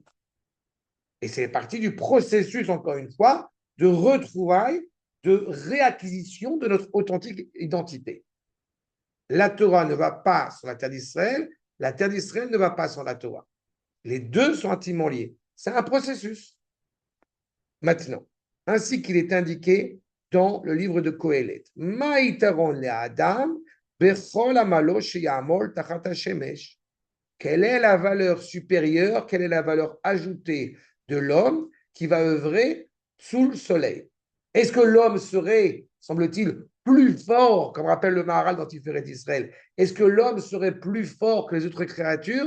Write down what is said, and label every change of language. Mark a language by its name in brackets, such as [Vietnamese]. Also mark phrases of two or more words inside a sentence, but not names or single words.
[French] Et c'est partie du processus, encore une fois, de retrouvailles, de réacquisition de notre authentique identité. La Torah ne va pas sur la terre d'Israël, la terre d'Israël ne va pas sur la Torah. Les deux sont intimement liés. C'est un processus. Maintenant, ainsi qu'il est indiqué dans le livre de Kohelet. [Hebrew] מה יתרון לה אדם בכל עמלו שיעמול תחת השמש. [French] Quelle est la valeur supérieure, quelle est la valeur ajoutée de l'homme qui va œuvrer sous le soleil? Est-ce que l'homme serait, semble-t-il, plus fort, comme rappelle le Maharal dans Tiferet d'Israël, est-ce que l'homme serait plus fort que les autres créatures?